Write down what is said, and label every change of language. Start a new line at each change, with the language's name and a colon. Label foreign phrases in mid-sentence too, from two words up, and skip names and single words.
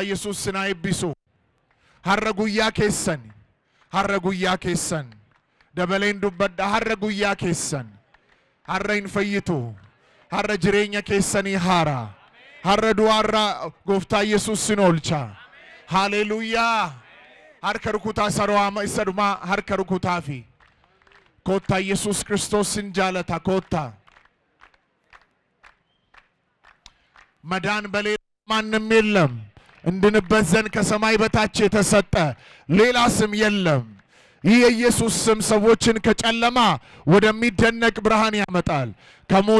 Oromo: Yesuus sinaa eebbisu har'a guyyaa keessan dabaleen dubbadha har'a guyyaa keessan har'a hin fayyitu har'a jireenya keessanii haara har'a du'aarraa gooftaa Yesuus sin oolcha haleluuyaa harka rukutaa sarwaama isa dhumaa harka rukutaa fi koottaa Yesuus Kiristoos sin jaalata koottaa
Amharic: መዳን በሌላ ማንም የለም እንድንበዘን ከሰማይ በታች የተሰጠ ሌላ ስም የለም ይህ የኢየሱስ ስም ሰዎችን ከጨለማ ወደሚደነቅ ብርሃን ያመጣል ከሞት